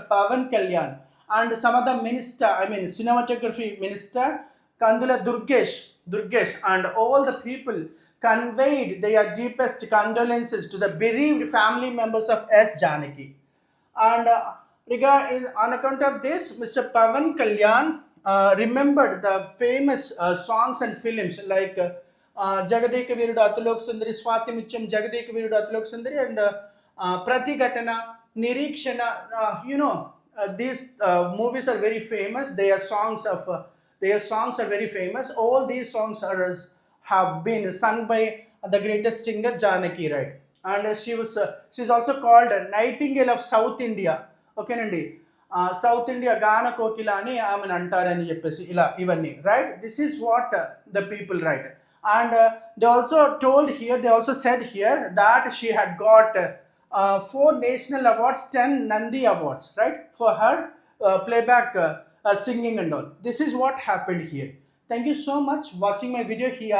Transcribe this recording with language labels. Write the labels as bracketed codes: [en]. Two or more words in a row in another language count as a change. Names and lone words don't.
[en] Pavan Kalyan, and some other minister, cinematography minister, Kandula Durgesh, and all the people conveyed their deepest condolences to the bereaved family members of S. Janaki. And on account of this, Mr. Pavan Kalyan remembered the famous songs and films like Jagadeka Virudu Atulok Sundari, Swati Mutyam, Jagadeka Virudu Atulok Sundari, and Pratigatana, Nirikshana. These movies are very famous. Their songs are very famous. All these songs have been sung by the greatest singer Janaki, right? And she's also called Nightingale of South India. Okay, Nandi. [te] సౌత్ ఇండియా గాన కోకిల అని ఆమెను అంటారని చెప్పేసి ఇలా ఇవన్నీ రైట్. [en] This is what the people right. And they also told here, they also said here that she had got 4 national awards, 10 Nandi awards, right, for her playback singing and all. This is what happened here. Thank you so much watching my video here.